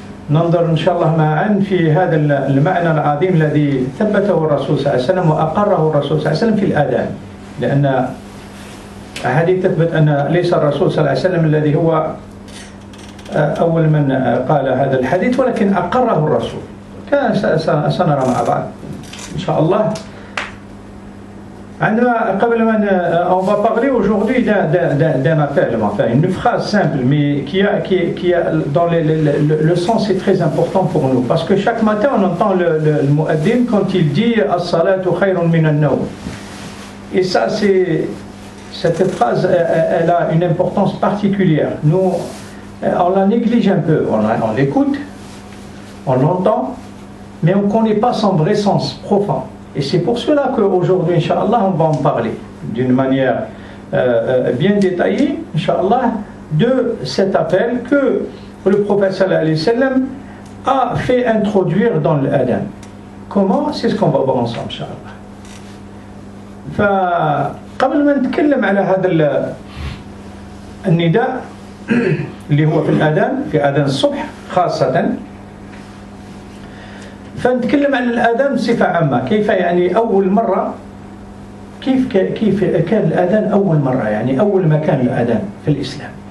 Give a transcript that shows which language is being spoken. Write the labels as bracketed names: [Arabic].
[Arabic] ننظر إن شاء الله معا في هذا المعنى العظيم الذي ثبته الرسول صلى الله عليه وسلم وأقره الرسول صلى الله عليه وسلم في الآذان، لأن أحاديث تثبت أن ليس الرسول صلى الله عليه وسلم الذي هو أول من قال هذا الحديث، ولكن أقره الرسول. سنرى مع بعض إن شاء الله. [French] On va parler aujourd'hui d'un appel, enfin une phrase simple, mais qui a dans le sens est très important pour nous, parce que chaque matin on entend le muaddin quand il dit [Arabic] as-salatu khayrun min an-nawm. [French] Et ça, cette phrase, elle a une importance particulière. Nous, on la néglige un peu, on l'écoute, on l'entend, mais on ne connaît pas son vrai sens profond. Et c'est pour cela qu'aujourd'hui, Inch'Allah, on va en parler d'une manière bien détaillée, Inch'Allah, de cet appel que le prophète [Arabic] sallallahu alayhi wa sallam [French] a fait introduire dans l'adhan. Comment? C'est ce qu'on va voir ensemble, Inch'Allah. [Arabic] فقبل ما نتكلم على هذا النداء اللي هو في الأذان، في أذان الصبح خاصة، فنتكلم عن الأذان بصفة عامة. كيف يعني أول مرة، كيف كان الأذان أول مرة، يعني أول ما كان الأذان في الإسلام.